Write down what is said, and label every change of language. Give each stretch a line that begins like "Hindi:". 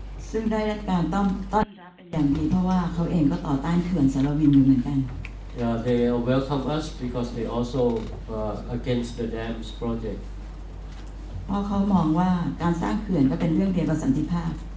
Thai: ซึ่งได้รับการต้อนรับเป็นอย่างดีเพราะว่าเขาเองก็ต่อต้านเขื่อนสารวินอยู่เหมือนกัน
English: They welcome us because they also against the dams project.
Thai: เพราะเขามองว่าการสร้างเขื่อนก็เป็นเรื่องเดียวกับสันติภาพ